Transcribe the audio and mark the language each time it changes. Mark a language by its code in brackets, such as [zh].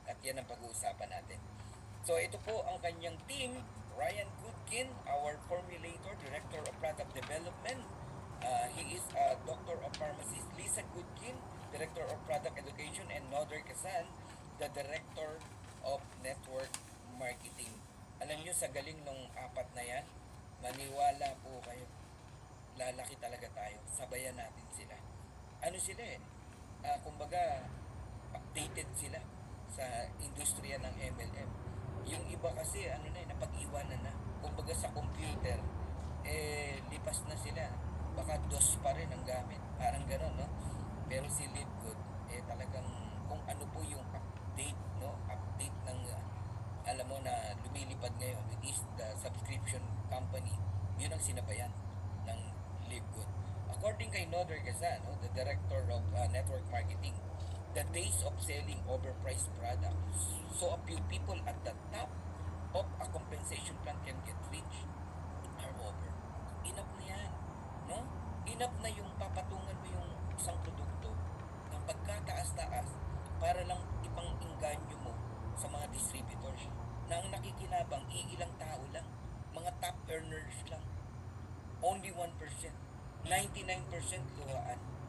[tl] At yan ang pag-uusapan natin. So, ito po ang kanyang team. [en] Ryan Goodkin, our formulator, Director of Product Development. He is a Doctor of Pharmacy. Lisa Goodkin, Director of Product Education. And Noder Kasan, the Director of Network Marketing. [tl] Alam nyo, sa galing nung apat na yan, maniwala po kayo, lalaki talaga tayo. Sabayan natin sila. Ano sila kumbaga, updated sila sa industriya ng MLM. Yung iba kasi, napag-iwanan na. Kumbaga sa computer, lipas na sila. Baka DOS pa rin ang gamit. Parang gano'n, no? Pero si Live Good, talagang kung ano po yung update, no? Update ng, alam mo na lumilipad ngayon, [en] it is the subscription company. [tl] Yun ang sinabayan ng Live Good. [en] According kay Noder Gazan, the Director of Network Marketing, the days of selling overpriced products so a few people at the top of a compensation plan can get rich are over. [tl] Enough na yan. No? Enough na yung papatungan mo yung isang produkto ng pagkataas-taas para lang ipang-inganyo mo sa mga distributors na ang nakikinabang iilang tao lang, mga top earners lang, [en] only 1%, [tl] 99% luhaan.